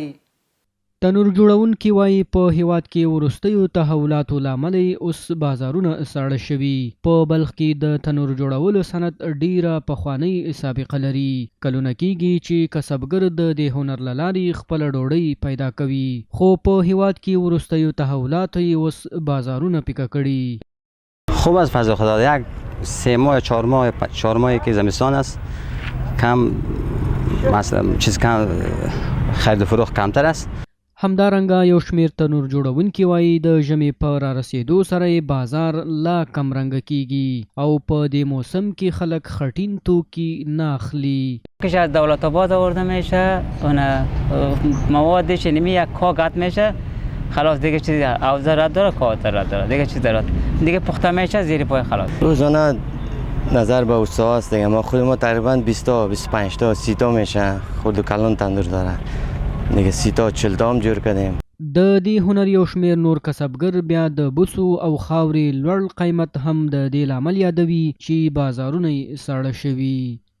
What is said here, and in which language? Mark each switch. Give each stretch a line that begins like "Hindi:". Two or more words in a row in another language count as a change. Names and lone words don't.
Pashto: تنور جوړونکي وایي په هیواد کې وروستیو تحولاتو له امله اوس بازارونه ساړه شوي. په بلخ کې د تنور جوړولو صنعت ډیره پخوانۍ سابقه لري. کلونه کېږي چې کسبګر د دې هنر له لارې خپله ډوډۍ پیدا کوي، خو په هیواد کې وروستیو تحولاتو اوس بازارونه پیکه کړي.
Persian: خوب است فضل خدا، یک 3 ماه 4 ماهی که زمستان است، کم مثلا چیز کم خرید و فروخت کمتر است.
Pashto: همدارنګه یو شمیر تنور جوړونکي وایي د ژمي په را رسیدو سره بازار لا کم رنګ کیږي او په دې موسم کې خلک خټین توکي نه اخلي.
Persian: که از دولت آباد آورده میشه اون موادش نمی یک کاغذ میشه، خلاص دیگه چیزی اوزار داره، کاغذ داره، دیگه چیز داره، دیگه پخته میشه زیر پای خلاص. روزانه نظر به استاد است دیگه، ما خود ما تقریبا 20 تا 25 تا 30 تا میشه، خود کلان تندور داره دیگه، 30 تا 40 تا
Pashto: هم جوړ کړیم. د دې هنر یو شمیر نور کسبګر بیا د بوسو او خاورې لوړ قیمت هم د دې لامل یادوي چې بازارونه یې ساړه شوي.